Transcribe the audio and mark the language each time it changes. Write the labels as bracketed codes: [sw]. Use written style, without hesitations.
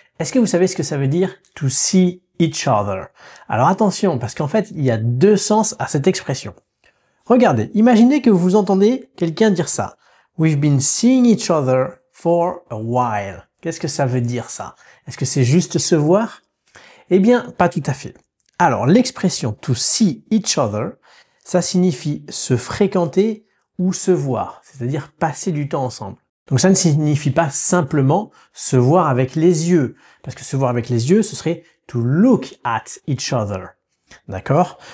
[fr] Est-ce que vous savez ce que ça veut dire [en] to see each other? [fr] Alors attention, parce qu'en fait, il y a deux sens à cette expression. Regardez, imaginez que vous entendez quelqu'un dire ça. [en] We've been seeing each other for a while. [fr] Qu'est-ce que ça veut dire ça? Est-ce que c'est juste se voir? Eh bien, pas tout à fait. Alors, l'expression [en] to see each other, [fr] ça signifie se fréquenter ou se voir, c'est-à-dire passer du temps ensemble. Donc ça ne signifie pas simplement se voir avec les yeux, parce que se voir avec les yeux, ce serait [en] to look at each other. [fr] D'accord?